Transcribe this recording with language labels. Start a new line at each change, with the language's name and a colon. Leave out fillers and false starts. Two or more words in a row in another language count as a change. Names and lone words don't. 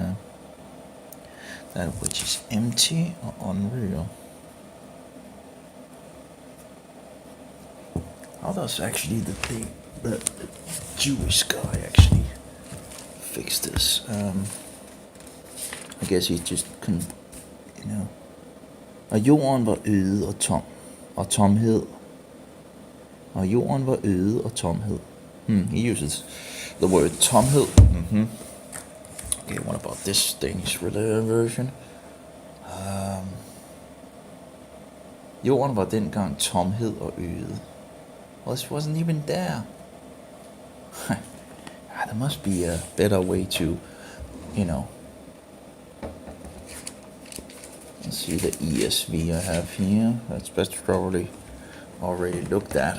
English: That which is empty or unreal. How does actually the Jewish guy actually fix this? I guess he just couldn't,
Danish: Og jorden var øde og tom, og tomhed. Og jorden var øde og tomhed.
English: He uses the word tomhed. Okay, what about this Danish version?
Danish: Jorden var dengang tomhed og øde.
English: Well, this wasn't even there. There must be a better way to, Let's see the ESV I have here. That's best probably already looked at.